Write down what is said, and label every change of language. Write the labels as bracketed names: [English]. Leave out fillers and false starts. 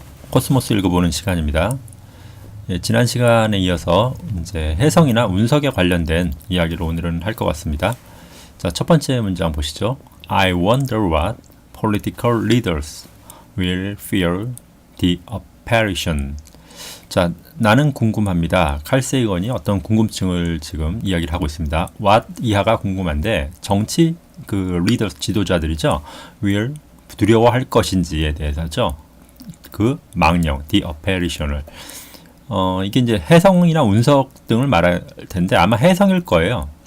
[Korean] 코스모스 읽어보는 시간입니다. 예, 지난 시간에 이어서 이제 해성이나 운석에 관련된 이야기를 오늘은 할 것 같습니다. 자, 첫 번째 문장 보시죠. [English] I wonder what political leaders will fear the apparition. [Korean] 자, 나는 궁금합니다. 칼 세이건이 어떤 궁금증을 지금 이야기를 하고 있습니다. what 이하가 궁금한데 정치 리더 지도자들이죠. will 두려워할 것인지에 대해서죠. 그 망령, [English] the apparition [Korean] 을 이게 이제 해성이나 운석 등을 말할 텐데 아마 해성일 거예요.